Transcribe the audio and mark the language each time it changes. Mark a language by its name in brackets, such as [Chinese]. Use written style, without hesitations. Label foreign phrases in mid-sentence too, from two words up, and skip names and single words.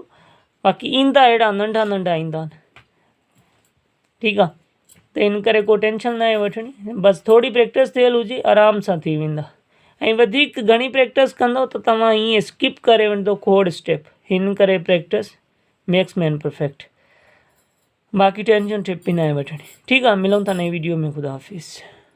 [Sindhi] बाक़ी ईंदा अहिड़ा नंढा नंढा ईंदा आहिनि। ठीकु आहे। त इन करे को टेंशन न आहे वठणी। बसि थोरी प्रैक्टिस थियल हुजे, आराम सां थी वेंदा। ऐं वधीक घणी प्रैक्टिस कंदो त तव्हां ईअं स्किप करे वञो खोड़ स्टेप। हिन करे [English] practice makes man perfect. [Sindhi] बाक़ी टेंशन टिप बि न आहे वठणी। ठीकु आहे। मिलूं था नई वीडियो में। ख़ुदा हाफ़िज़।